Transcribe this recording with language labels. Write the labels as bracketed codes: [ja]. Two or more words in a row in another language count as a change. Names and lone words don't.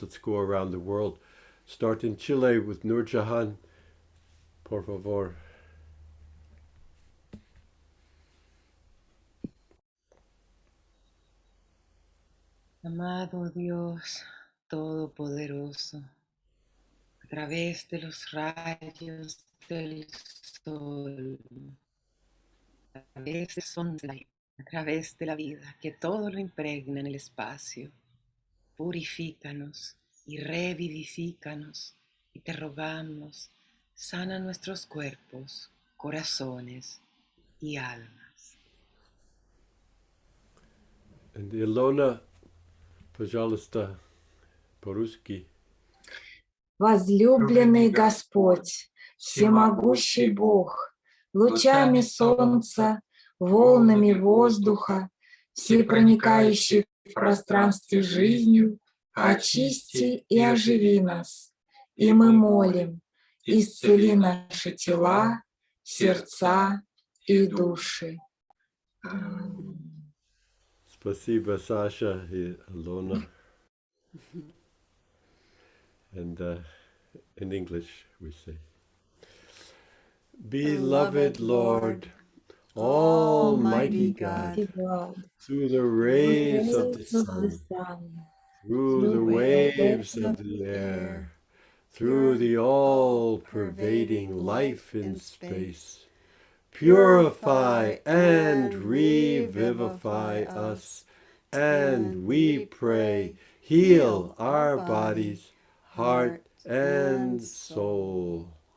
[en] Let's go around the world. Start in Chile with Nur Jahan. [es] Por favor. Amado Dios Todopoderoso, a través de los rayos del sol, a través de Sunlight, a través de la vida, que todo lo impregna en el espacio, purifícanos y revivifícanos, y te rogamos, sana nuestros cuerpos, corazones y almas. [en] And Ilona, [ru] пожалуйста, по-русски. Возлюбленный Господь, всемогущий Бог, лучами солнца, волнами воздуха, всепроникающий в пространстве жизнью, очисти и оживи нас. И мы молим, исцели наши тела, сердца и души. Спасибо, Sasha и Ilona. [en] And in English we say, Beloved Lord, Almighty God, through the rays of the sun, through the waves of the air, through the all-pervading life in space, purify and revivify us, and we pray, heal our bodies, heart and soul.